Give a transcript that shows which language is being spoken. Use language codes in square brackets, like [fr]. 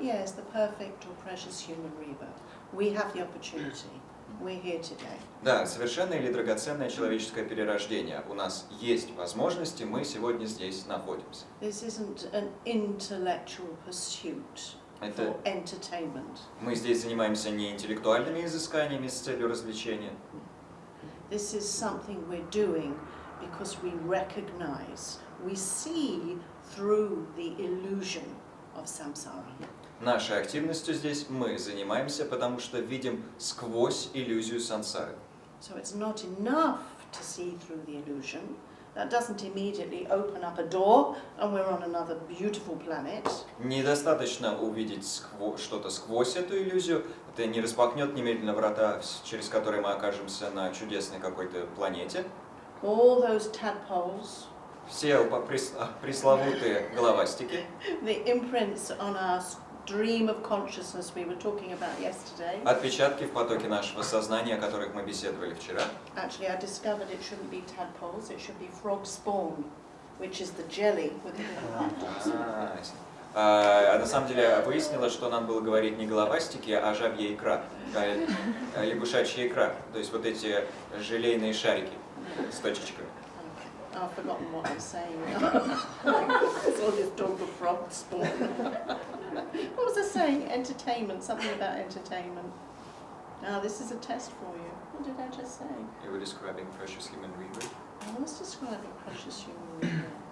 [en] Yes, the perfect or precious human rebirth. We have the opportunity. We're here today. [ru] Да, совершенное или драгоценное человеческое перерождение. У нас есть возможности, мы сегодня здесь находимся. [en] This isn't an intellectual pursuit for entertainment. [ru] Мы здесь занимаемся не интеллектуальными изысканиями с целью развлечения. [en] This is something we're doing because we recognize, we see through the illusion of samsara. [ru] Нашей активностью здесь мы занимаемся, потому что видим сквозь иллюзию сансары. [en] So it's not enough to see through the illusion. That doesn't immediately open up a door and we're on another beautiful planet. [ru] Недостаточно увидеть что-то сквозь эту иллюзию. Это не распахнет немедленно врата, через которые мы окажемся на чудесной какой-то планете. [en] All those tadpoles. [ru] Все пресловутые головастики. [en] The imprints on our stream of consciousness we were talking about yesterday. [ru] Отпечатки в потоке нашего сознания, о которых мы беседовали вчера. [en] Actually, I discovered it shouldn't be tadpoles, it should be frog spawn, which is the jelly with the little [ru] А на самом деле выяснилось, что надо было говорить не головастики, а жабья икра, лягушачья икра. То есть вот эти желейные шарики с точечками. [en] I've forgotten what I'm saying now. It's all this talk of frog spawn. What was I saying? Entertainment, something about entertainment. Now this is a test for you. What did I just say? You were describing precious human rebirth. I was describing precious human rebirth.